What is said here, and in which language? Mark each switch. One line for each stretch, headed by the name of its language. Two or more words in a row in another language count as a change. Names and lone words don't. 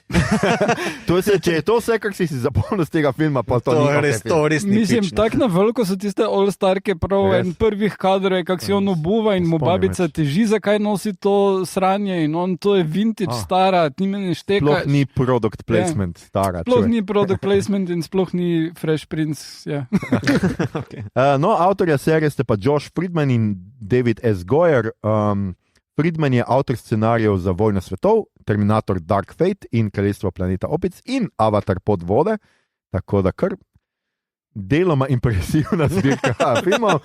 Slovenian: Če je to vse, kar si zapomnil z tega filma, pa to ni ok. To res ni. Mislim, tako na veliko so tiste all-starke prav en prvih kadrov, kako si on obuva in mu babica teži, zakaj nosi to sranje in on to je vintage stara, ti me ne šteka. Sploh ni
English: product placement
Slovenian: stara. Sploh ni
English: product placement
Slovenian: in sploh ni Fresh Prince. Okay. Avtorja serije ste pa Josh Friedman in David S. Goyer. Friedman je avtor scenarijev za Vojno svetov, Terminator Dark Fate in Kraljestvo planeta Opic in Avatar pod vode, tako da kar deloma impresivna zbirka filmov.